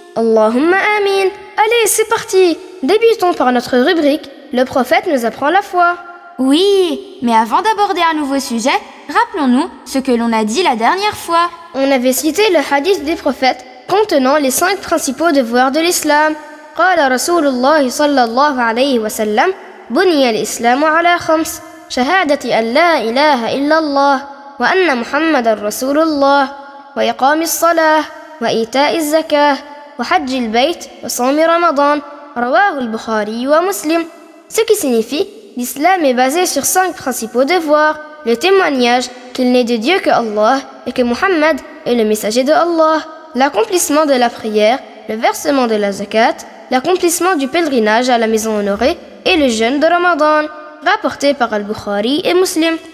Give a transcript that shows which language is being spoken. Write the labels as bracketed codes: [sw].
[fr] Allahumma amin. Allez, c'est parti. Débutons par notre rubrique. Le prophète nous apprend la foi. Oui, mais avant d'aborder un nouveau sujet, rappelons-nous ce que l'on a dit la dernière fois. On avait cité le hadith des prophètes contenant les 5 principaux devoirs de l'islam. [ar] قال رسول الله صلى الله عليه وسلم بني الإسلام على 5 شهادة أن لا إله إلا الله وأن محمد رسول الله وإقام الصلاة وإيتاء الزكاة وحج البيت وصوم رمضان رواه البخاري ومسلم. [fr] Ce qui signifie l'islam est basé sur 5 principaux devoirs: le témoignage qu'il n'est de Dieu que Allah et que Muhammad est le messager de Allah, l'accomplissement de la prière, le versement de la zakat, l'accomplissement du pèlerinage à la maison honorée et le jeûne de Ramadan, rapporté par Al-Bukhari et Muslim.